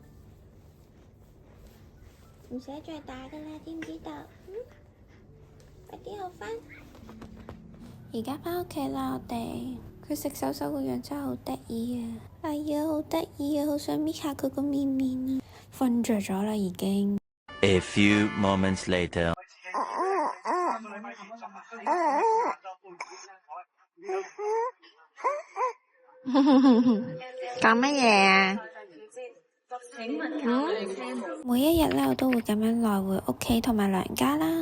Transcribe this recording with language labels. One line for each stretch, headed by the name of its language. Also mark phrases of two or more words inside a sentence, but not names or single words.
Cantonese: 唔使再打噶啦，知唔知道？快啲好返。而家返屋企啦，我哋。佢食手手個樣真係好得意啊！哎呀，好得意啊，好想搣下佢個面面啊！瞓着咗啦，已經。
English: A few moments later。
Cantonese: 講乜嘢啊？每一日咧，我都會咁樣來回屋企同埋娘家啦。